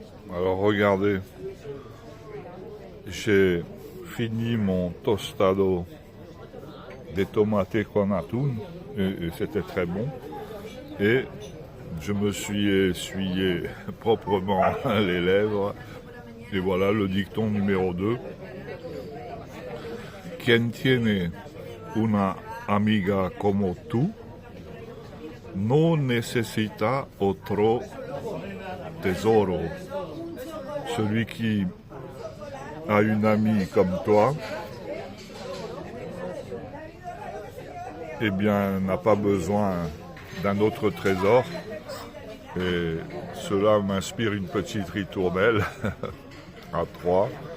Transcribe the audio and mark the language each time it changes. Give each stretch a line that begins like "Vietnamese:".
French: Alors regardez, j'ai fini mon
Spanish: tostado de tomate con atún
French: et c'était très bon. Et je me suis essuyé proprement les lèvres. Et voilà le dicton numéro 2.
Spanish: Quien tiene una amiga como tú no necesita otro tesoro.
French: Celui qui a une amie comme toi, eh bien, n'a pas besoin d'un autre trésor. Et cela m'inspire une petite ritournelle à 3.